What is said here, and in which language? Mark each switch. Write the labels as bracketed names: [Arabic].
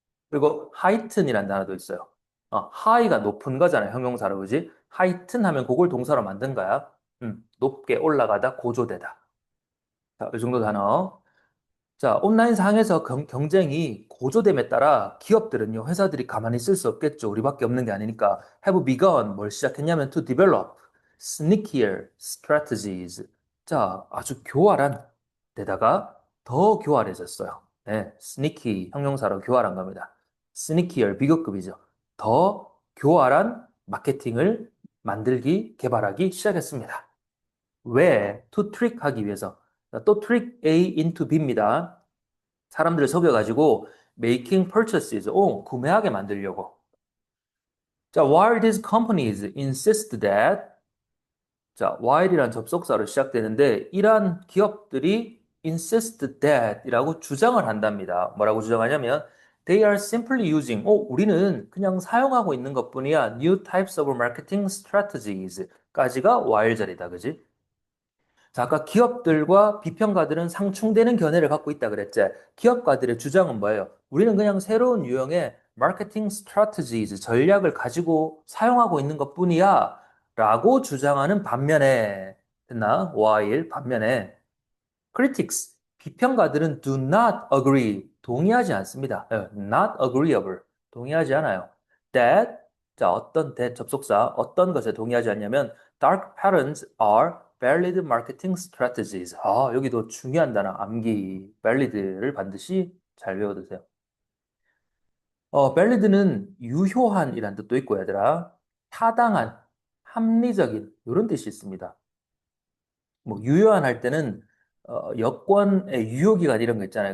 [Korean] 그리고 heighten이라는 단어도 있어요. high가 높은 거잖아요. 형용사로, 그지? heighten 하면 그걸 동사로 만든 거야. 높게 올라가다, 고조되다. 자, 이 정도 단어. 자, 온라인 상에서 경쟁이 고조됨에 따라 기업들은요, 회사들이 가만히 있을 수 없겠죠. 우리밖에 없는 게 아니니까. [English] have begun, [Korean] 뭘 시작했냐면 [English] to develop sneakier strategies. [Korean] 자, 아주 교활한 데다가 더 교활해졌어요. 네, sneaky 형용사로 교활한 겁니다. sneakier 비교급이죠. 더 교활한 마케팅을 만들기, 개발하기 시작했습니다. 왜? to trick 하기 위해서. 또 trick A into B입니다. 사람들을 속여가지고 [English] making purchases, [Korean] 구매하게 만들려고. 자, while these companies insist that, 자, while이란 접속사로 시작되는데 이러한 기업들이 insist that 이라고 주장을 한답니다. 뭐라고 주장하냐면 [English] they are simply using, [Korean] 우리는 그냥 사용하고 있는 것뿐이야. [English] new types of marketing strategies [Korean] 까지가 [English] while 자리다. [Korean] 그지? 자, 아까 기업들과 비평가들은 상충되는 견해를 갖고 있다 그랬지. 기업가들의 주장은 뭐예요? 우리는 그냥 새로운 유형의 마케팅 스트래티지즈 전략을 가지고 사용하고 있는 것뿐이야 라고 주장하는 반면에, 됐나? [English] while, 반면에, critics, [Korean] 비평가들은 [English] do not agree, [Korean] 동의하지 않습니다. not agreeable, 동의하지 않아요. [English] That, 자, 어떤 that 접속사, [Korean] 어떤 것에 동의하지 않냐면, [English] dark patterns are valid marketing strategies. [Korean] 아, 여기도 중요한 단어, 암기, valid를 반드시 잘 외워두세요. valid는 유효한이라는 뜻도 있고, 얘들아. 타당한, 합리적인, 이런 뜻이 있습니다. 뭐 유효한 할 때는 여권의 유효기간 이런 거 있잖아요.